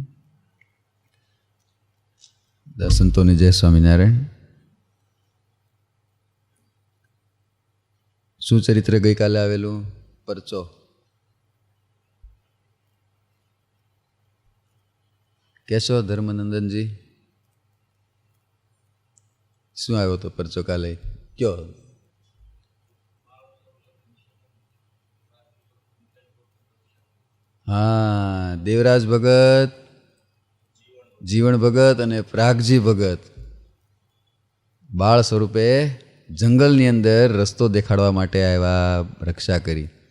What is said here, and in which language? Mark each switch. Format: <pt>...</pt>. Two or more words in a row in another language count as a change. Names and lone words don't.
<gu>દર્શનો જય સ્વામિનારાયણ। સુચરિત્ર ગઈ કાલે આવેલુ પરચો કૈસો ધર્મનંદન જી શું આવ્યો તો પરચો કાલે કયો? હા, દેવરાજ ભગત, જીવણ ભગત અને પ્રાગજી ભગત બાળ સ્વરૂપે જંગલની અંદર રસ્તો દેખાડવા માટે આવ્યા, રક્ષા કરી.</gu>